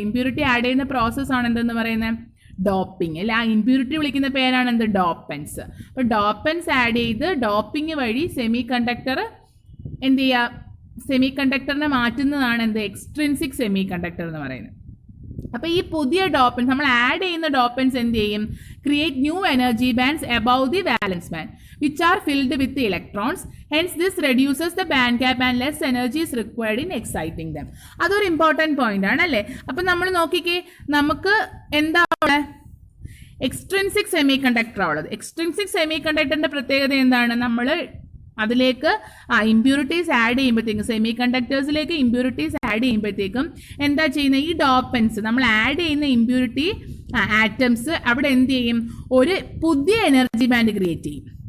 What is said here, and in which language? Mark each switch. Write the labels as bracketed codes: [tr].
[ml] Impurity add ചെയ്യുന്ന പ്രോസസ്സാണ് എന്തെന്ന് പറയുന്നത്? ഡോപ്പിംഗ് അല്ലെ. ആ ഇമ്പ്യൂരിറ്റി വിളിക്കുന്ന പേരാണ് എന്ത്? ഡോപ്പൻസ്. അപ്പോൾ ഡോപ്പൻസ് ആഡ് ചെയ്ത് ഡോപ്പിംഗ് വഴി സെമി കണ്ടക്ടർ എന്ത് ചെയ്യുക? സെമി കണ്ടക്ടറിനെ മാറ്റുന്നതാണ് എന്ത്? എക്സ്ട്രിൻസിക് സെമി കണ്ടക്ടർ എന്ന് പറയുന്നത്. അപ്പോൾ ഈ പുതിയ ഡോപ്പൻസ് നമ്മൾ ആഡ് ചെയ്യുന്ന ഡോപ്പൻസ് എന്ത് ചെയ്യും? [en] Create new energy bands above the valence band which are filled with the electrons. Hence this reduces the band gap and less energy is required in exciting them. [ml] അതൊരു ഇമ്പോർട്ടൻറ്റ് പോയിന്റ് ആണ് അല്ലേ. അപ്പം നമ്മൾ നോക്കിക്കേ, നമുക്ക് എന്താ എക്സ്ട്രിൻസിക് സെമി കണ്ടക്ടർ ഉള്ളത്. Extrinsic semi കണ്ടക്ടറിൻ്റെ പ്രത്യേകത എന്താണ്? നമ്മൾ അതിലേക്ക് ഇമ്പ്യൂരിറ്റീസ് ആഡ് ചെയ്യുമ്പോഴത്തേക്കും, സെമി കണ്ടക്ടേഴ്സിലേക്ക് ഇമ്പ്യൂരിറ്റീസ് ആഡ് ചെയ്യുമ്പോഴത്തേക്കും എന്താ ചെയ്യുന്നത്, ഈ ഡോപ്പൻസ് നമ്മൾ ആഡ് ചെയ്യുന്ന ഇമ്പ്യൂരിറ്റി ആറ്റംസ് അവിടെ എന്ത് ചെയ്യും, ഒരു പുതിയ എനർജി ബാൻഡ് ക്രിയേറ്റ് ചെയ്യും.